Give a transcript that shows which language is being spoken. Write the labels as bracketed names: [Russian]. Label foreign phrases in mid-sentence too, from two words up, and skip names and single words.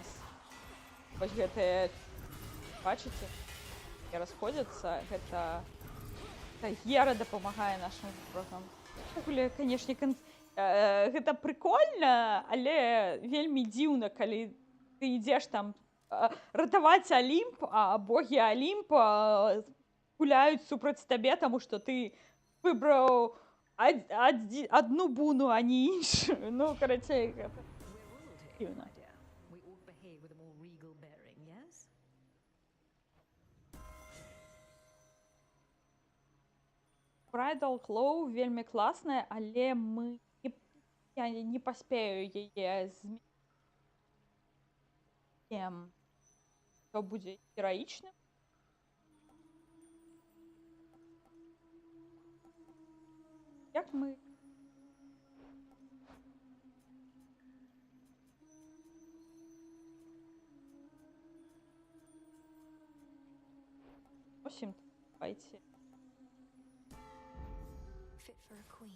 [Belarusian] Вось гэтыя, бачыце, расходзяцца, гэта Гера дапамагае нашым ворагам. Увогуле, канешне, гэта прыкольна, але вельмі дзіўна, калі ты ідзеш там ратаваць Алімп, а богі Алімпа гуляюць супраць табе, таму што ты [Ukrainian] вибрав одну буну, а не іншу. Ну, коротше, [English] We're royalty, [Ukrainian] Дивно. [English] my dear. We ought behave with a more regal bearing, yes? [Belarusian] Bridal Claw вельмі класная, але я не паспею яе змяніць. То будзе гераічным. Як мы... Осім, давайте. [English] Fit for a queen.